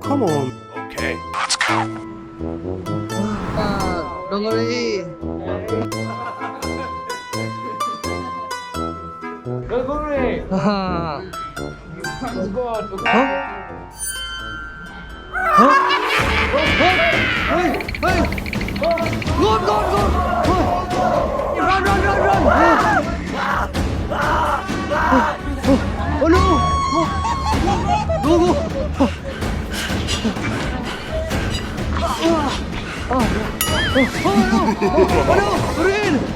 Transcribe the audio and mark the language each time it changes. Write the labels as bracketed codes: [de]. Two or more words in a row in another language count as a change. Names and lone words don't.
[en] Come on. Don't worry. Don't worry. Haha. Let's go. Hey! Go! Run! Oh no! Go! Oh no! Rin!